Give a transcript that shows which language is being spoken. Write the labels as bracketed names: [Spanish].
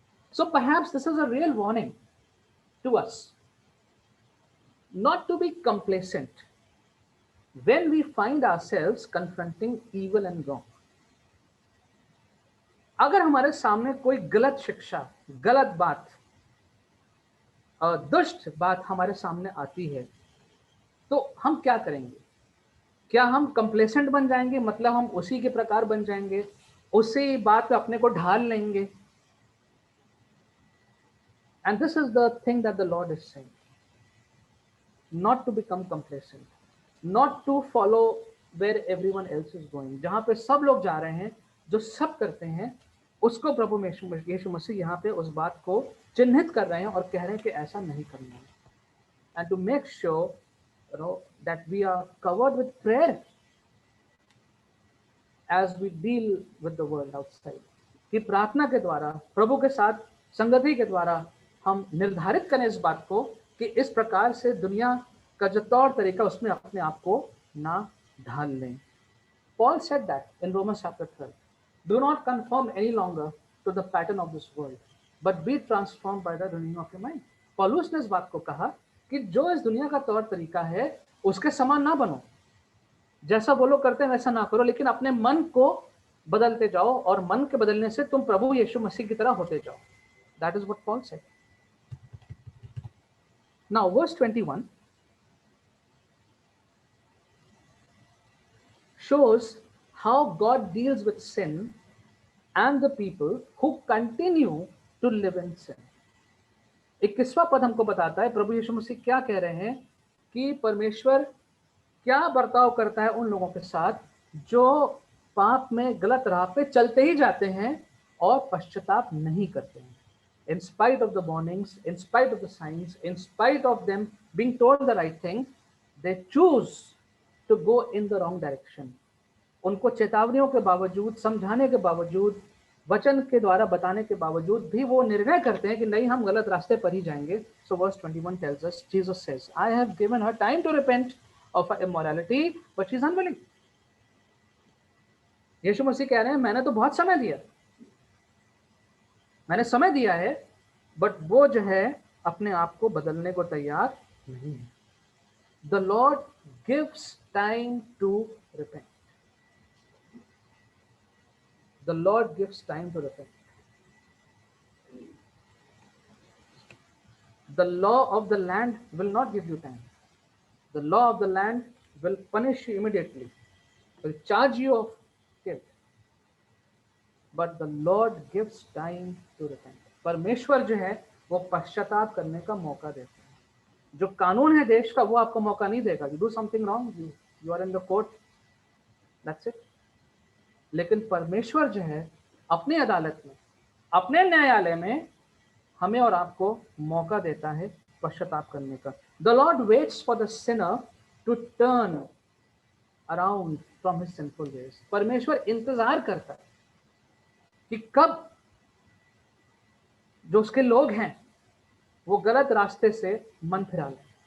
[English] So perhaps this is a real warning to us not to be complacent when we find ourselves confronting evil and wrong. [Hindi] अगर हमारे सामने कोई गलत शिक्षा, गलत बात, दुष्ट बात हमारे सामने आती है, तो हम क्या करेंगे? क्या हम कंप्लेसेंट बन जाएंगे, मतलब हम उसी के प्रकार बन जाएंगे, उसी बात पे अपने को ढाल लेंगे? [English] And this is the thing that the Lord is saying. Not to become complacent, not to follow where everyone else is going. [Hindi] जहाँ पे सब लोग जा रहे हैं, जो सब करते हैं, उसको प्रभु यीशु मसीह यहाँ पे उस बात को चिन्हित कर रहे हैं और कह रहे हैं कि ऐसा नहीं करना है. [English] And to make sure that we are covered with prayer as we deal with the world outside. [Hindi] कि प्रार्थना के द्वारा, प्रभु के साथ संगति के द्वारा हम निर्धारित करें इस बात को कि इस प्रकार से दुनिया का जो तौर तरीका उसमें अपने आप को ना ढाल लें. [English] Paul said that in Romans chapter 12. Do not conform any longer to the pattern of this world, but be transformed by the renewing of your mind. [Hindi] पौलुस ने इस बात को कहा कि जो इस दुनिया का तौर तरीका है उसके समान ना बनो, जैसा वो लोग करते हैं वैसा ना करो, लेकिन अपने मन को बदलते जाओ और मन के बदलने से तुम प्रभु यीशु मसीह की तरह होते जाओ. [English] That is what Paul said. Now verse 21 shows how God deals with sin and the people who continue to live in sin. [Hindi] 21वां पद हमको बताता है प्रभु यीशु मसीह क्या कह रहे हैं कि परमेश्वर क्या बर्ताव करता है उन लोगों के साथ जो पाप में गलत राह पे चलते ही जाते हैं और पश्चाताप नहीं करते हैं. [English] In spite of the warnings, in spite of the signs, in spite of them being told the right thing, they choose to go in the wrong direction. [Hindi] उनको चेतावनियों के बावजूद, समझाने के बावजूद, वचन के द्वारा बताने के बावजूद भी वो निर्णय करते हैं कि नहीं, हम गलत रास्ते पर ही जाएंगे. [English] So verse 21 tells us, Jesus says, I have given her time to repent of her immorality, but she is unwilling. [Hindi] यीशु मसीह कह रहे हैं मैंने तो बहुत समय दिया, मैंने समय दिया है, बट वो जो है अपने आप को बदलने को तैयार नहीं है. [English] The Lord gives time to repent. The Lord gives time to repent. The law of the land will not give you time. The law of the land will punish you immediately, will charge you of guilt. But the Lord gives time to repent. [Hindi] परमेश्वर जो है वो पश्चाताप करने का मौका देता है. जो कानून है देश का वो आपको मौका नहीं देगा. [English] You do something wrong, you are in the court, that's it. [Hindi] लेकिन परमेश्वर जो है अपनी अदालत में, अपने न्यायालय में हमें और आपको मौका देता है पश्चाताप करने का. [English] The Lord waits for the sinner to turn around from his sinful ways. [Hindi] परमेश्वर इंतजार करता है कि कब जो उसके लोग हैं वो गलत रास्ते से मन फिरा लें.